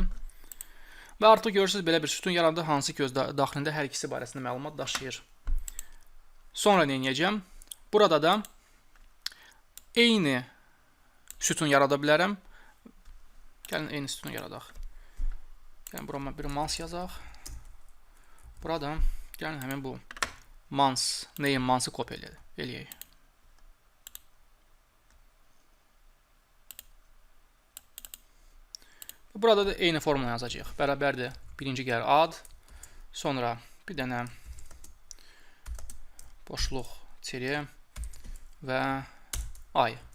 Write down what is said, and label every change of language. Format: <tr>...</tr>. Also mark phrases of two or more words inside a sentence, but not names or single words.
<az>Və artıq görürsünüz belə bir sütun yarandı, hansı ki öz daxilində hər ikisi barəsində məlumat daşıyır. Sonra nə edəcəm? Burada da eyni sütun yarada bilərəm. Gəlin eyni sütunu yaradaq. Gəlin burama bir months yazaq. Burada gəlin həmin bu months,</az> <en>name months-ı</en> <az>kopya eləyək. Burada da eyni formula yazacağıq. Bərabərdir. Birinci gəlir ad, sonra bir dənə boşluq tire və ay.</az>